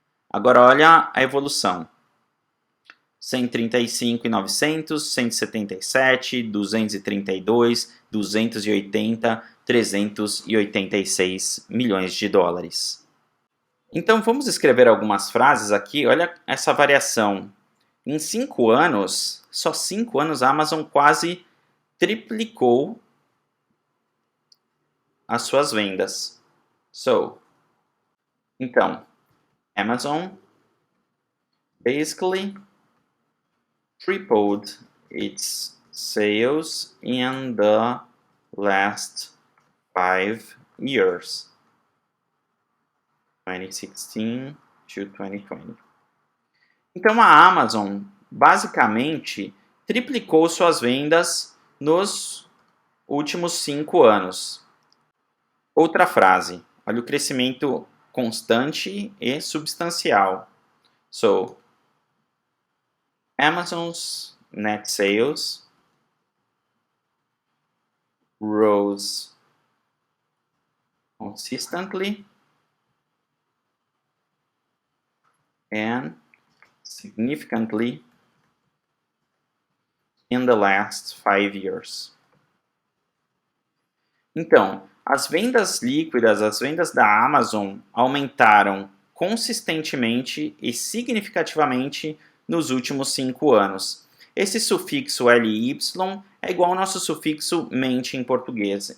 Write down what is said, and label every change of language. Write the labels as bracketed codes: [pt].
[pt] Agora olha a evolução. 135.900, 177, 232, 280, 386 milhões de dólares. Então vamos escrever algumas frases aqui. Olha essa variação. Em 5 anos, só 5 anos, a Amazon quase triplicou as suas vendas. [en] Então, Amazon basically tripled its sales in the last 5 years, 2016 to 2020. [pt] Então a Amazon basicamente triplicou suas vendas nos últimos 5 anos. Outra frase, olha o crescimento constante e substancial. [en] Amazon's net sales rose consistently and significantly in the last 5 years. [pt] Então, as vendas líquidas, as vendas da Amazon aumentaram consistentemente e significativamente nos últimos 5 anos. Esse sufixo LY é igual ao nosso sufixo mente em português.